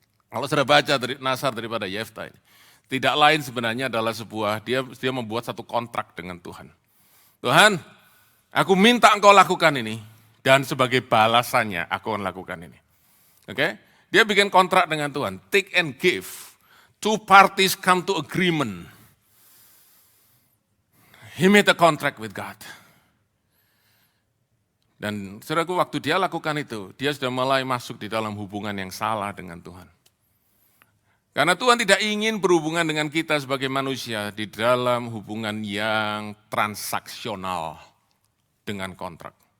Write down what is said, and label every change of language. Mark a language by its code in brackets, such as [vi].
[id] Kalau sudah baca dari nazar daripada Yefta ini, tidak lain sebenarnya adalah dia membuat satu kontrak dengan Tuhan. Tuhan, aku minta engkau lakukan ini dan sebagai balasannya aku akan lakukan ini. Oke? Dia bikin kontrak dengan Tuhan, [en] take and give. Two parties come to agreement. He made a contract with God. [id] Dan saudaraku, waktu dia lakukan itu, dia sudah mulai masuk di dalam hubungan yang salah dengan Tuhan. Karena Tuhan tidak ingin berhubungan dengan kita sebagai manusia di dalam hubungan yang transaksional dengan kontrak.